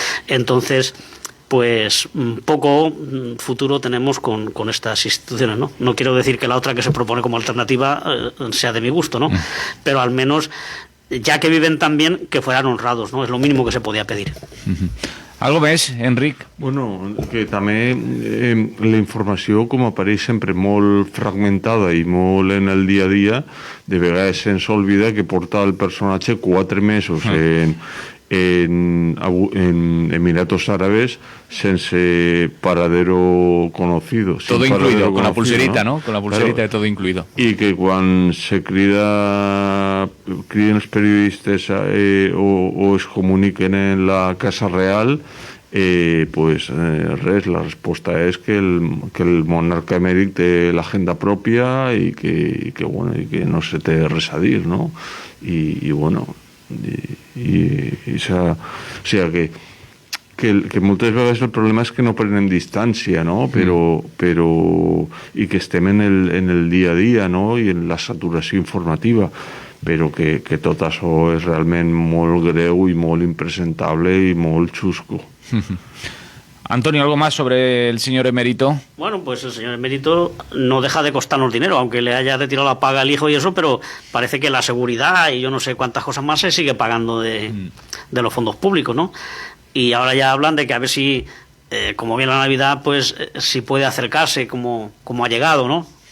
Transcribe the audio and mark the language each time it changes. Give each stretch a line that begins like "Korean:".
Spanish: Entonces, pues poco futuro tenemos con estas instituciones, ¿no? No quiero decir que la otra que se propone como alternativa sea de mi gusto, ¿no? Pero al menos, ya que viven tan bien, que fueran honrados, ¿no? Es lo mínimo que se podía pedir.
Catalan: Algo més, Enric? Bueno, que també la informació, com apareix sempre molt fragmentada i molt en el dia a dia, de vegades se'ns olvida que porta el personatge 4 mesos en Emiratos Árabes sense
Spanish: paradero conocido. Todo incluido, con la pulserita, ¿no? Con la pulserita, claro, de todo incluido.
Catalan: I que quan se criden els periodistes o es comuniquen en la Casa Real, pues res, la resposta és que el monarca emèrit té l'agenda pròpia i que no se té res a dir, no? I bueno, o sigui que moltes vegades el problema és que no prenen distància, no? Però i que estem en el dia a dia, no? I en la saturació informativa, però que tot això és realment molt greu i molt impresentable i molt xusco.
Spanish: Antonio, ¿algo más sobre el señor emérito? Bueno, pues el señor emérito no deja de costarnos dinero, aunque le haya retirado la paga al hijo y eso, pero parece que la seguridad y yo no sé cuántas cosas más se sigue pagando de los fondos públicos, ¿no? Y ahora ya hablan de que a ver si, como viene la Navidad, pues si puede acercarse como ha llegado, ¿no?